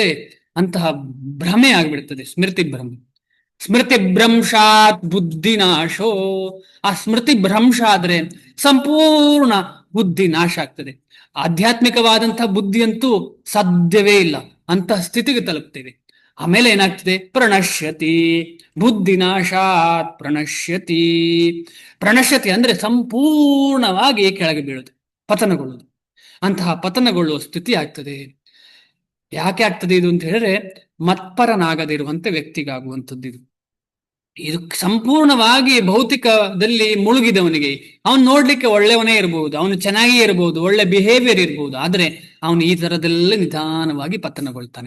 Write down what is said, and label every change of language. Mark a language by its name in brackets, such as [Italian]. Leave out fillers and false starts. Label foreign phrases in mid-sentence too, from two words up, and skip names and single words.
[Kannada] ಅಂತಹ ಭ್ರಮೆ ಆಗ್ಬಿಡ್ತದೆ, ಸ್ಮೃತಿ ಭ್ರಮೆ. [Sanskrit] ಸ್ಮೃತಿ ಭ್ರಂಶಾತ್ ಬುದ್ಧಿನಾಶೋ. [Kannada] ಆ ಸ್ಮೃತಿ ಭ್ರಂಶ ಆದ್ರೆ ಸಂಪೂರ್ಣ ಬುದ್ಧಿ ನಾಶ ಆಗ್ತದೆ. ಆಧ್ಯಾತ್ಮಿಕವಾದಂತಹ ಬುದ್ಧಿಯಂತೂ ಸಾಧ್ಯವೇ ಇಲ್ಲ, ಅಂತಹ ಸ್ಥಿತಿಗೆ ತಲುಪ್ತೇವೆ. ಆಮೇಲೆ ಏನಾಗ್ತದೆ, [Sanskrit] ಪ್ರಣಶ್ಯತಿ. ಬುದ್ಧಿನಾಶಾತ್ ಪ್ರಣಶ್ಯತಿ. [Kannada] ಪ್ರಣಶ್ಯತಿ ಅಂದ್ರೆ ಸಂಪೂರ್ಣವಾಗಿ ಕೆಳಗೆ ಬೀಳುದು, ಪತನಗೊಳ್ಳುದು. ಅಂತಹ ಪತನಗೊಳ್ಳುವ ಸ್ಥಿತಿ ಆಗ್ತದೆ. ಯಾಕೆ ಆಗ್ತದೆ ಇದು ಅಂತ ಹೇಳಿದ್ರೆ, ಮತ್ಪರನಾಗದಿರುವಂತೆ ವ್ಯಕ್ತಿಗಾಗುವಂಥದ್ದು ಇದು. ಇದು ಸಂಪೂರ್ಣವಾಗಿ ಭೌತಿಕದಲ್ಲಿ ಮುಳುಗಿದವನಿಗೆ, ಅವನು ನೋಡ್ಲಿಕ್ಕೆ ಒಳ್ಳೆಯವನೇ ಇರಬಹುದು, ಅವನು ಚೆನ್ನಾಗಿಯೇ ಇರಬಹುದು, ಒಳ್ಳೆ ಬಿಹೇವಿಯರ್ ಇರಬಹುದು, ಆದ್ರೆ ಅವನು ಈ ತರದಲ್ಲೇ ನಿಧಾನವಾಗಿ ಪತನಗೊಳ್ತಾನೆ.